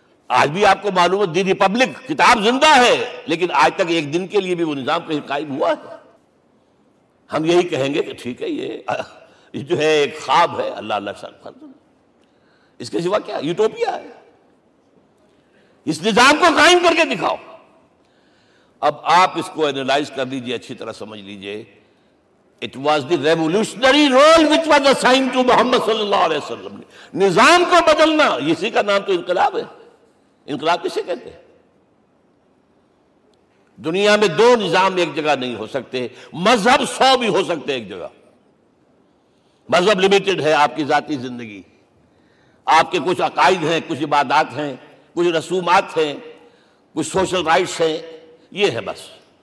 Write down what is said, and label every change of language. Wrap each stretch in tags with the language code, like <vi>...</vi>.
<ur>آج بھی آپ کو معلوم ہے دی ریپبلک کتاب زندہ ہے، لیکن آج تک ایک دن کے لیے بھی وہ نظام کہیں قائم ہوا ہے؟ ہم یہی کہیں گے کہ ٹھیک ہے، یہ جو ہے ایک خواب ہے، اللہ اللہ سر فرض، اس کے سوا کیا یوٹوپیا ہے؟ اس نظام کو قائم کر کے دکھاؤ. اب آپ اس کو انالائز کر لیجئے، اچھی طرح سمجھ لیجئے.</ur> <en>It was the revolutionary role which was assign to Muhammad صلی اللہ علیہ وسلم.</en> <ur>نظام کو بدلنا، اسی کا نام تو انقلاب ہے. انقلاب کسے کہتے ہیں؟ دنیا میں دو نظام ایک جگہ نہیں ہو سکتے، مذہب 100 بھی ہو سکتے ایک جگہ. مذہب لمیٹڈ ہے، آپ کی ذاتی زندگی، آپ کے کچھ عقائد ہیں، کچھ عبادات ہیں، کچھ رسومات ہیں، کچھ سوشل رائٹس ہیں، یہ ہے بس.</ur>